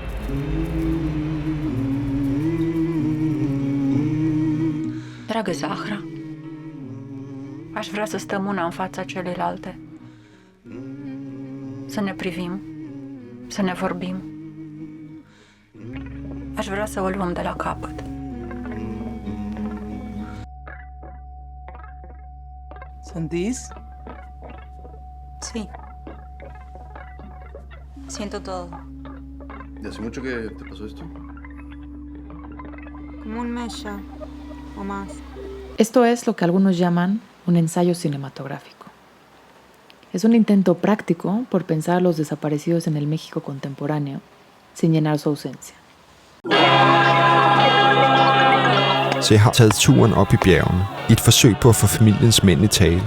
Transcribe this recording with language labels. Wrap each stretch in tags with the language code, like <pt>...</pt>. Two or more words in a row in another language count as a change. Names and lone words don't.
<ro>Dragă Zahra, aș vrea să stăm una în fața celelalte, să ne privim, să ne vorbim. Aș vrea să o luăm de la capăt.</ro> <es>¿Sentís? Sí. Siento todo. ¿Y hace mucho que te pasó esto? Como un mes ya, o más. Esto es lo que algunos llaman un ensayo cinematográfico. Es un intento práctico por pensar a los desaparecidos en el México contemporáneo sin llenar su ausencia.</es> <da>Så jeg har taget turen op i bjergene i et forsøg på at få familiens mænd i tale.</da>